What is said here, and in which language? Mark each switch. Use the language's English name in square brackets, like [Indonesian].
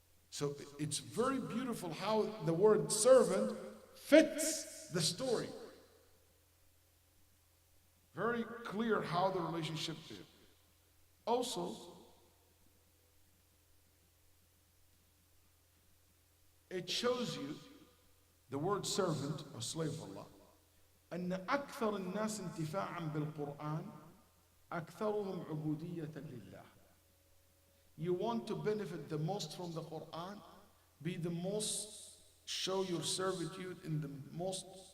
[English] So it's very beautiful how the word servant fits the story. Very clear how the relationship is. Also, it shows you the word servant or slave of Allah. [Arabic] أن أكثر الناس انتفاعا بالقرآن أكثرهم عبودية لله. [English] You want to benefit the most from the Quran, be the most, show your servitude in the most